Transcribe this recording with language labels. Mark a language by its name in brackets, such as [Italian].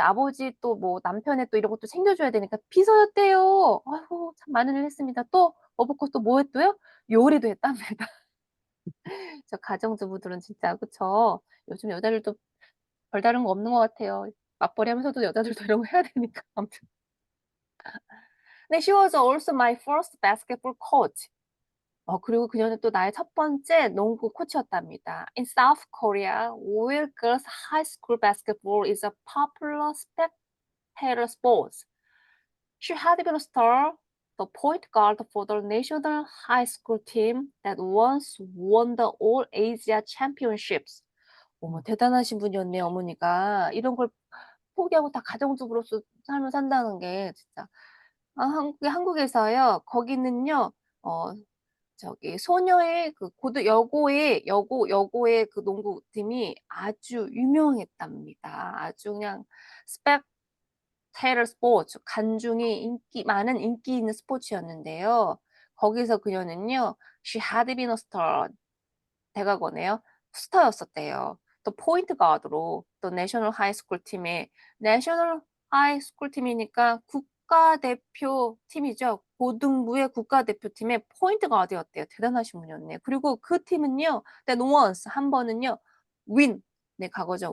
[Korean] 아버지 또 뭐 남편의 또 이런 것도 챙겨줘야 되니까 비서였대요. 아이고 참 많은 일 했습니다. 또 어버컷 또 뭐 했대요? 요리도 했답니다. 저 가정주부들은 진짜 그쵸? 요즘 여자들도 별다른 거 없는 것 같아요. 맞벌이 하면서도 여자들도 이런 거 해야 되니까. 아무튼. [English] 네, she was also my first basketball coach. [Korean] 그리고 그녀는 또 나의 첫 번째 농구 코치였답니다. [English] In South Korea, where girls' high school basketball is a popular spectator sport, she had been a star the point guard for the national high school team that once won the All Asia Championships. [Korean] 어머, 대단하신 분이었네요, 어머니가. 이런 걸 포기하고 다 가정주부로서 삶을 산다는 게 진짜. 아, 한국에서요, 거기는요, 저기 소녀의 그 여고의 그 농구팀이 아주 유명했답니다. 아주 그냥 스펙테이터 스포츠, 많은 인기 있는 스포츠였는데요. 거기서 그녀는요, [English] she had been a star, [Korean] 대각원에요. 스타였었대요. 또 포인트 가드로 또 내셔널 하이스쿨 팀에 내셔널 하이스쿨 팀이니까 국가대표 팀이죠. 고등부의 국가대표팀의 포인트 가드였대요. 대단하신 분이었네요. 그리고 그 팀은요. [English] that once [Korean] 한 번은요. win 네 과거죠.